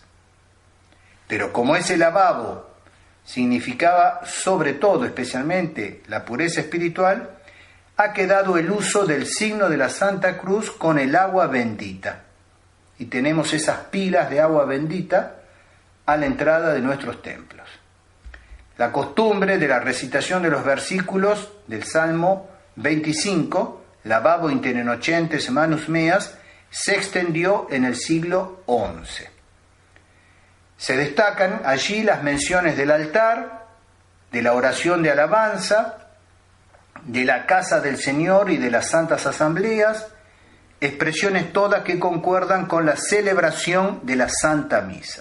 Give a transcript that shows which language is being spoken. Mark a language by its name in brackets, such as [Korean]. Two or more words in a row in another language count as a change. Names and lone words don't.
[Spanish] Pero como ese lavabo significaba sobre todo, especialmente, la pureza espiritual, ha quedado el uso del signo de la Santa Cruz con el agua bendita. Y tenemos esas pilas de agua bendita a la entrada de nuestros templos. La costumbre de la recitación de los versículos del Salmo 25, [Latin] lavabo inter innocentes manus meas, [Spanish] se extendió en el siglo XI. Se destacan allí las menciones del altar, de la oración de alabanza, de la casa del Señor y de las santas asambleas, expresiones todas que concuerdan con la celebración de la Santa Misa.